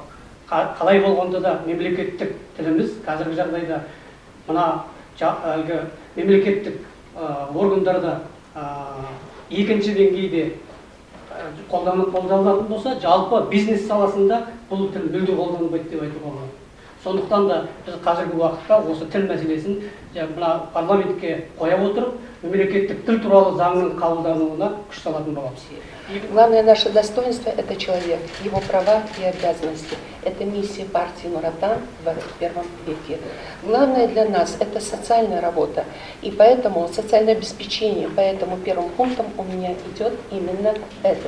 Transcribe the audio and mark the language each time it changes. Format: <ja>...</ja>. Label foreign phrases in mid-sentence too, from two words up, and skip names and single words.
<kk>Қалай болғанда да мемлекеттік тіліміз қазіргі жағдайда мына мемлекеттік органдарда екінші деңгейде қолданылатын болса, жалпы бизнес саласында бұл тіл мүлде қолданылмайды деп айтуға болады. Сондықтан да біз қазіргі уақытта осы тіл мәселесін мына парламентке қоя отырып, мемлекеттік тіл туралы заңның қабылдануына күш салатын боламыз.</kk> <ru>Главное наше достоинство – это человек, его права и обязанности. Это миссия партии Нур-Отан в первом веке. Главное для нас – это социальная работа. И поэтому социальное обеспечение, поэтому первым пунктом у меня идет именно это.</ru>